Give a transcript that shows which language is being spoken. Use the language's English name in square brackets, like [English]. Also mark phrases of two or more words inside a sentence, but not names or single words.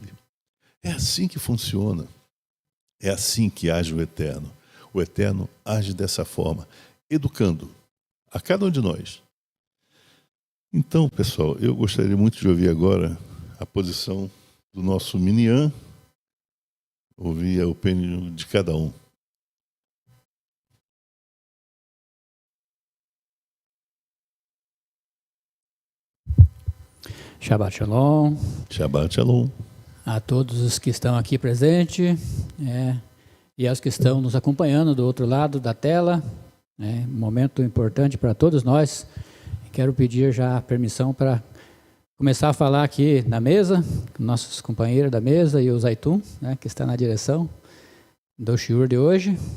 [Portuguese] É assim que funciona. É assim que age o Eterno. O Eterno age dessa forma, educando a cada um de nós. Então, pessoal, eu gostaria muito de ouvir agora a posição do nosso Minyan, ouvir a opinião de cada um. [Hebrew] שבת שלום. שבת שלום. [Portuguese] A todos os que estão aqui presentes e aos que estão nos acompanhando do outro lado da tela. Um momento importante para todos nós. Quero pedir já a permissão para começar a falar aqui na mesa, com nossos companheiros da mesa e o Zaitum, que está na direção do shiur de hoje.